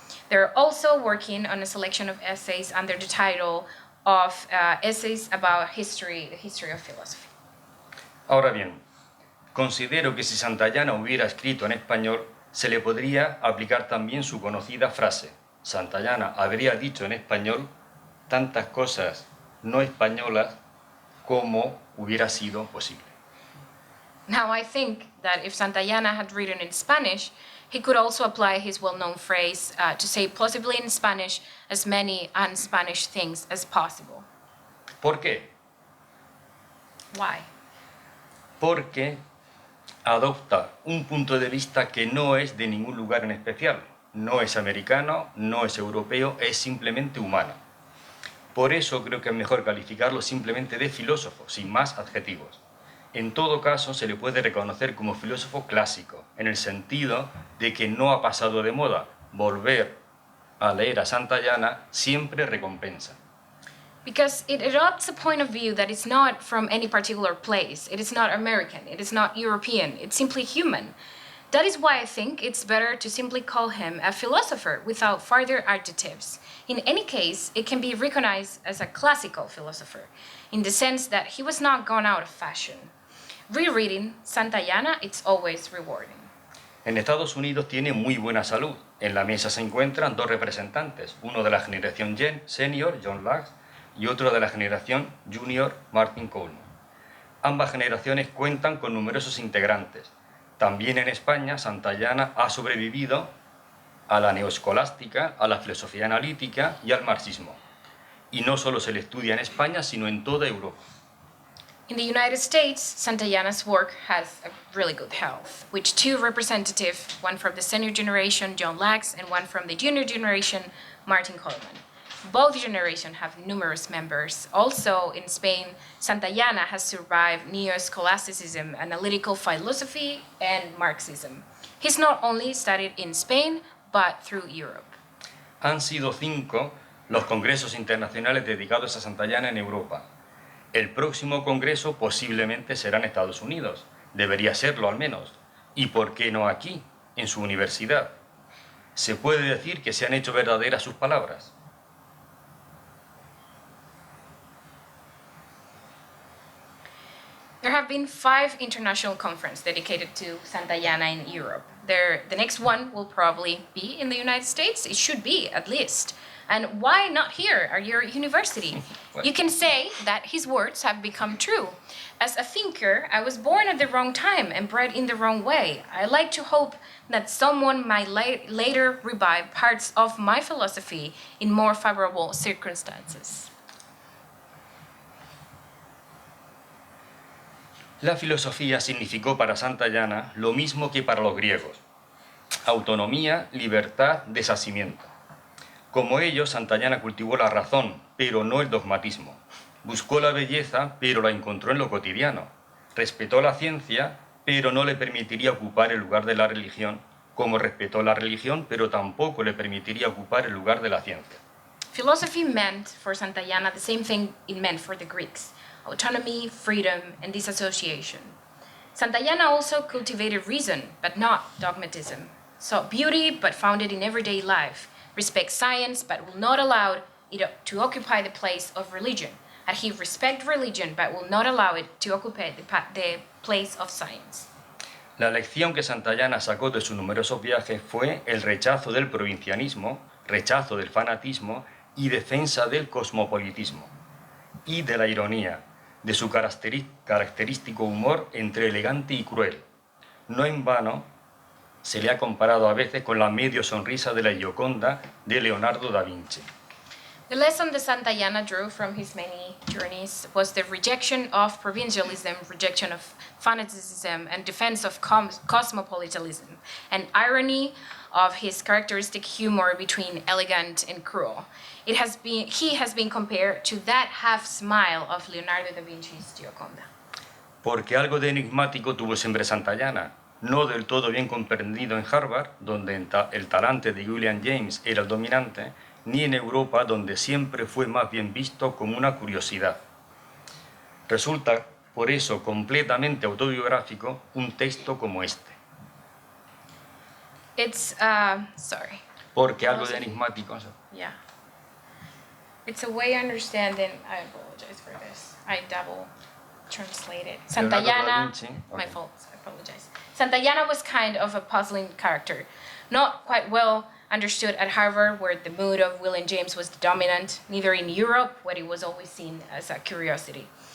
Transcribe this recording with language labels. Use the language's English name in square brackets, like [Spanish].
[English] They're also working on a selection of essays under the title of Essays about History, the History of Philosophy. [Spanish] Ahora bien, considero que si Santayana hubiera escrito en español, se le podría aplicar también su conocida frase: Santayana habría dicho en español tantas cosas no españolas como hubiera sido posible. [English] Now, I think that if Santayana had written in Spanish, he could also apply his well-known phrase to say possibly in Spanish as many un-Spanish things as possible. [Spanish] ¿Por qué? [English] Why? [Spanish] Porque adopta un punto de vista que no es de ningún lugar en especial. No es americano, no es europeo, es simplemente humano. Por eso creo que es mejor calificarlo simplemente de filósofo, sin más adjetivos. En todo caso, se le puede reconocer como filósofo clásico, en el sentido de que no ha pasado de moda. Volver a leer a Santayana siempre recompensa. [English] Because it adopts a point of view that is not from any particular place. It is not American, it is not European, it's simply human. That is why I think it's better to simply call him a philosopher without further adjectives. In any case, it can be recognized as a classical philosopher, in the sense that he was not gone out of fashion. Rereading Santayana, it's always rewarding. [Spanish] En Estados Unidos tiene muy buena salud. En la mesa se encuentran 2 representantes, uno de la generación senior, John Lachs, y otro de la generación junior, Martin Coleman. Ambas generaciones cuentan con numerosos integrantes. También en España, Santayana ha sobrevivido a la neoescolástica, a la filosofía analítica y al marxismo. Y no solo se le estudia en España, sino en toda Europa. [English] In the United States, Santayana's work has a really good health, with 2 representatives, one from the senior generation, John Lachs, and one from the junior generation, Martin Coleman. Both generations have numerous members. Also, in Spain, Santayana has survived neo-scholasticism, analytical philosophy, and Marxism. He's not only studied in Spain, but through Europe. [Spanish] Han sido 5 los congresos internacionales dedicados a Santayana en Europa. El próximo congreso posiblemente será en Estados Unidos. Debería serlo al menos. ¿Y por qué no aquí, en su universidad? ¿Se puede decir que se han hecho verdaderas sus palabras? [English] There have been 5 international conferences dedicated to Santayana in Europe. The next one will probably be in the United States. It should be, at least. And why not here at your university? You can say that his words have become true. As a thinker, I was born at the wrong time and bred in the wrong way. I like to hope that someone might later revive parts of my philosophy in more favorable circumstances. [Spanish] La filosofía significó para Santayana lo mismo que para los griegos: autonomía, libertad, deshacimiento. Como ellos, Santayana cultivó la razón, pero no el dogmatismo. Buscó la belleza, pero la encontró en lo cotidiano. Respetó la ciencia, pero no le permitiría ocupar el lugar de la religión, como respetó la religión, pero tampoco le permitiría ocupar el lugar de la ciencia. [English] Philosophy meant for Santayana the same thing it meant for the Greeks: autonomy, freedom, and disassociation. Santayana also cultivated reason, but not dogmatism. Sought beauty, but found it in everyday life. Respects science, but will not allow it to occupy the place of religion. And he respects religion, but will not allow it to occupy the place of science. [Spanish] La lección que Santayana sacó de sus numerosos viajes fue el rechazo del provincianismo, rechazo del fanatismo y defensa del cosmopolitismo, y de la ironía, de su característico humor entre elegante y cruel. No en vano se le ha comparado a veces con la medio sonrisa de la Gioconda de Leonardo da Vinci. [English] The lesson that Santayana drew from his many journeys was the rejection of provincialism, rejection of fanaticism, and defense of cosmopolitanism, and irony of his characteristic humor between elegant and cruel. He has been compared to that half smile of Leonardo da Vinci's Gioconda. [Spanish] Porque algo de enigmático tuvo siempre Santayana, no del todo bien comprendido en Harvard, donde el talante de William James era el dominante, ni en Europa, donde siempre fue más bien visto como una curiosidad. Resulta, por eso, completamente autobiográfico un texto como este. [English] It's, sorry. [Spanish] Porque algo de enigmático. [English] Yeah. It's a way of understanding, I apologize for this. I double translated. Santayana, my fault, I apologize. Santayana was kind of a puzzling character, not quite well understood at Harvard, where the mood of William James was dominant, neither in Europe, where it was always seen as a curiosity.